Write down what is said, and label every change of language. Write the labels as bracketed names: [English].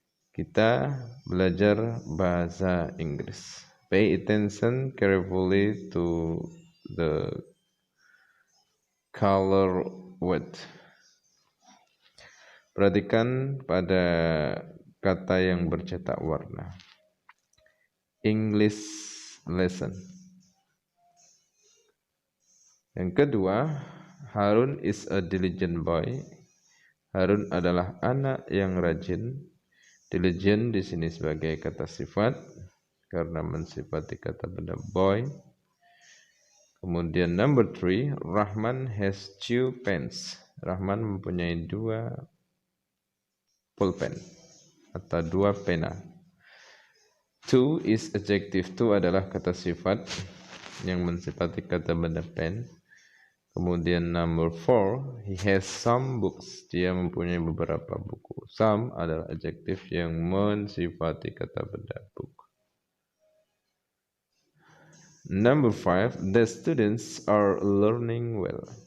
[Indonesian] Kita belajar bahasa Inggris. [English] Pay attention carefully to the color word. [Indonesian] Perhatikan pada kata yang bercetak warna. [English] English lesson. [Indonesian] Yang kedua, [English] Harun is a diligent boy. [Indonesian] Harun adalah anak yang rajin. Diligent di sini sebagai kata sifat karena mensifati kata benda boy. Kemudian [English] number 3, Rahman has 2 pens. [Indonesian] Rahman mempunyai 2 pulpen atau 2 pena. [English] 2 is adjective. [Indonesian] 2 adalah kata sifat yang mensifati kata benda pen. Kemudian [English] number 4, he has some books. [Indonesian] Dia mempunyai beberapa buku. Some adalah adjektif yang mensifati kata benda book. [English] Number 5, the students are learning well.